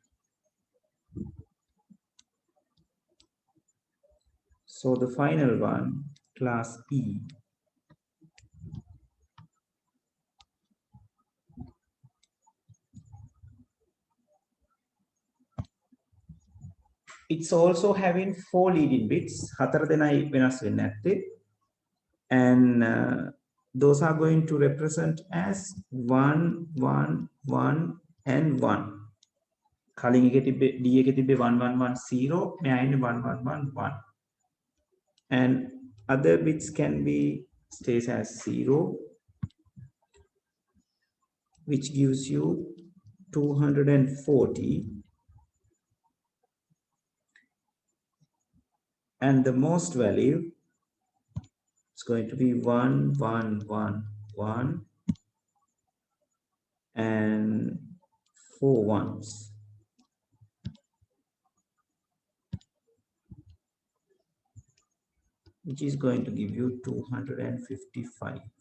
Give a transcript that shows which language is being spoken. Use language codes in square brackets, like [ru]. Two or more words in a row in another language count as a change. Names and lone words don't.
[en] So the final one, class E, it's also having 4 leading bits, 4 [si] දෙනයි වෙනස් වෙන්නේ නැත්තේ, [en] and those are going to represent as 1 1 1 and 1. [si] කලින් එකේ තිබ්බේ D එකේ තිබ්බේ 1110, මෙයා ඉන්නේ 1111. [en] And other bits can be stays as 0, which gives you 240, and the most value is going to be 1111 and 4 ones, which is going to give you 255.